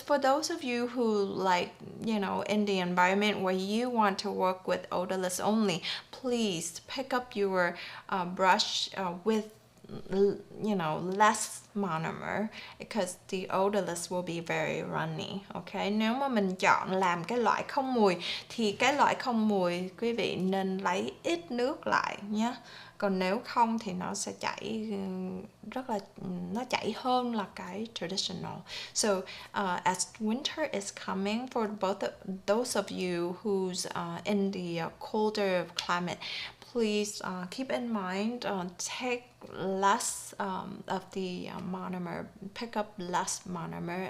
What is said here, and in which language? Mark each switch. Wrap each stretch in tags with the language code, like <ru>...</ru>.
<en>For those of you who, like, you know, in the environment where you want to work with odorless only, please pick up your brush with, you know, less monomer, because the odorless will be very runny.</en> <vi>Okay, nếu mà mình chọn làm cái loại không mùi thì cái loại không mùi quý vị nên lấy ít nước lại nhé. Còn nếu không thì nó sẽ chảy rất là, nó chảy hơn là cái traditional.</vi> <en>So as winter is coming, for both of those of you who's in the colder climate, please keep in mind, take less of the monomer, pick up less monomer.</en>